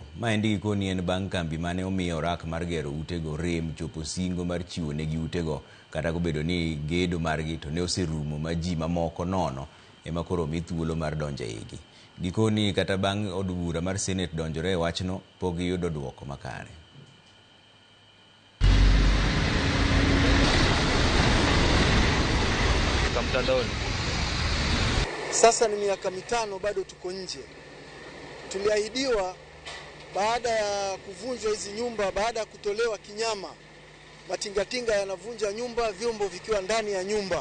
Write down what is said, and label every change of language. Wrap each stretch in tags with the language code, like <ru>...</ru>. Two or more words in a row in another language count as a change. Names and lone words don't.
<luo>Maendi gikoni en bang' kambi mane omiyo orak mar gero utego rem chopo singo mar chiwo negi utego, kata kobedo ni gedo margi to ne oserumo ma ji mamoko nono ema koro mi thuolo mar donjo eigi. Gikoni kata bang' od bura mar Senate donjore e wachno, pok giyudo duoko makare.</luo> <sw>Sasa ni miaka mitano bado tuko nje. Tuliahidiwa baada ya kuvunjwa hizi nyumba, baada ya kutolewa kinyama, matingatinga yanavunja nyumba, vyombo vikiwa ndani ya nyumba.</sw>